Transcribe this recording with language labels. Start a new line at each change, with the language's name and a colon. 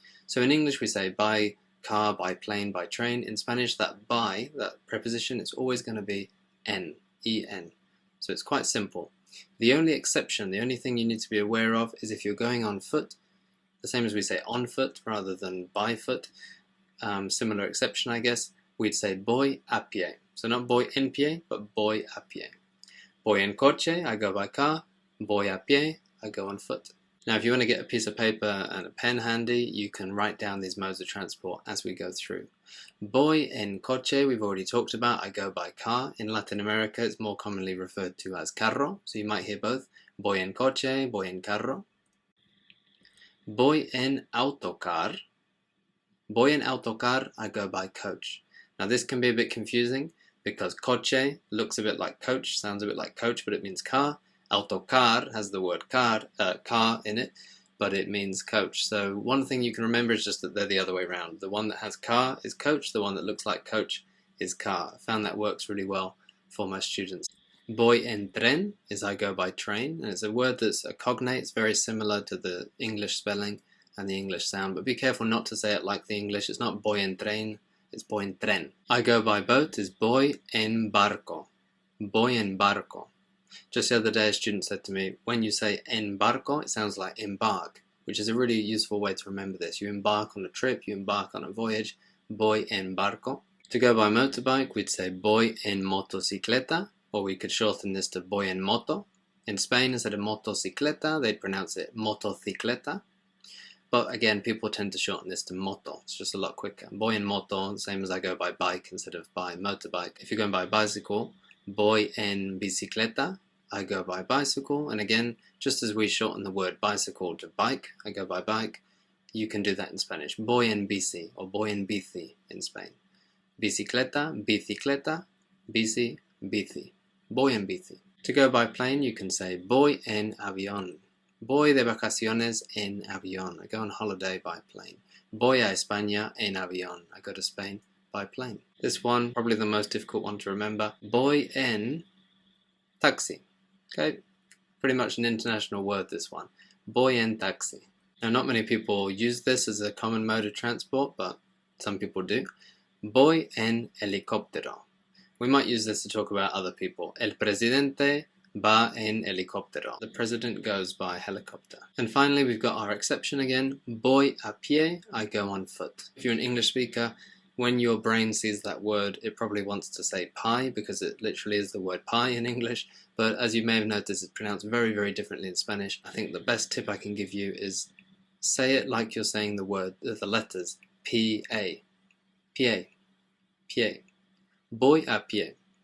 English: So in English we say by car, by plane, by train. In Spanish, that by, that preposition, is always going to be en, en. So it's quite simple. The only exception, the only thing you need to be aware of is if you're going on foot, the same as we say on foot rather than by foot, similar exception I guess, we'd say
Spanish: voy a pie.
English: So not
Spanish: voy en pie,
English: but
Spanish: voy a pie. Voy en coche,
English: I go by car.
Spanish: Voy a pie,
English: I go on foot. Now if you want to get a piece of paper and a pen handy, you can write down these modes of transport as we go through.
Spanish: Voy en coche,
English: we've already talked about, I go by car. In Latin America it's more commonly referred to as carro, so you might hear both.
Spanish: Voy en coche, voy en carro. Voy en autocar. Voy en autocar,
English: I go by coach. Now this can be a bit confusing because coche looks a bit like coach, sounds a bit like coach, but it means car. Autocar has the word car in it, but it means coach. So one thing you can remember is just that they're the other way around. The one that has car is coach, the one that looks like coach is car. I found that works really well for my students.
Spanish: Voy en tren
English: is I go by train, and it's a word that's a cognate. It's very similar to the English spelling and the English sound, but be careful not to say it like the English. It's not
Spanish: voy en tren,
English: it's
Spanish: voy en tren.
English: I go by boat is
Spanish: voy en barco. Voy en barco.
English: Just the other day a student said to me, when you say en barco, it sounds like embark, which is a really useful way to remember this. You embark on a trip, you embark on a voyage,
Spanish: voy en barco.
English: To go by motorbike, we'd say
Spanish: voy en motocicleta,
English: or we could shorten this to
Spanish: voy en moto.
English: In Spain, instead of motocicleta, they'd pronounce it motocicleta. But again, people tend to shorten this to moto. It's just a lot quicker.
Spanish: Voy en moto,
English: same as I go by bike instead of by motorbike. If you're going by bicycle,
Spanish: voy en bicicleta,
English: I go by bicycle. And again, just as we shorten the word bicycle to bike, I go by bike, you can do that in Spanish.
Spanish: Voy en bici, or voy en bici in Spain. Bicicleta, bicicleta, bici, bici. Voy en bici.
English: To go by plane, you can say
Spanish: voy en avión. Voy de vacaciones en avión.
English: I go on holiday by plane.
Spanish: Voy a España en avión.
English: I go to Spain by plane. This one, probably the most difficult one to remember.
Spanish: Voy en taxi.
English: Okay, pretty much an international word, this one.
Spanish: Voy en taxi.
English: Now not many people use this as a common mode of transport, but some people do.
Spanish: Voy en helicóptero.
English: We might use this to talk about other people.
Spanish: El presidente va en helicóptero.
English: The president goes by helicopter. And finally we've got our exception again.
Spanish: Voy a pie,
English: I go on foot. If you're an English speaker, when your brain sees that word, it probably wants to say pie, because it literally is the word pie in English. But as you may have noticed, it's pronounced very, very differently in Spanish. I think the best tip I can give you is say it like you're saying the word, the letters, P-A. Pie. Pie.
Spanish: Voy a pie.